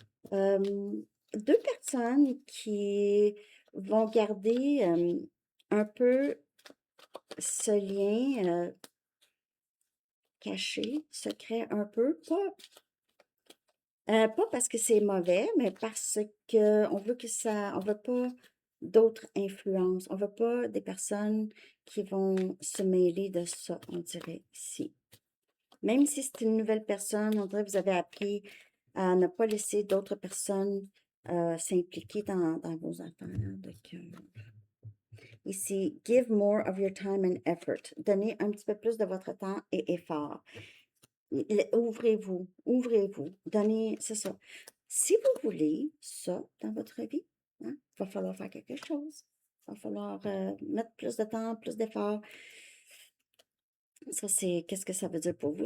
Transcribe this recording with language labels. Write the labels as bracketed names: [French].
[French] Deux personnes qui vont garder un peu ce lien caché, secret un peu, pas parce que c'est mauvais, mais parce que on veut pas d'autres influences, on veut pas des personnes qui vont se mêler de ça, on dirait ici. Même si c'est une nouvelle personne, on dirait que vous avez appris à ne pas laisser d'autres personnes s'impliquer dans vos affaires de cœur. [English] Ici, give more of your time and effort. [French] Donnez un petit peu plus de votre temps et effort. Ouvrez-vous, ouvrez-vous. Donnez, c'est ça. Si vous voulez ça dans votre vie, hein, il va falloir faire quelque chose. Il va falloir mettre plus de temps, plus d'efforts. Ça, c'est qu'est-ce que ça veut dire pour vous?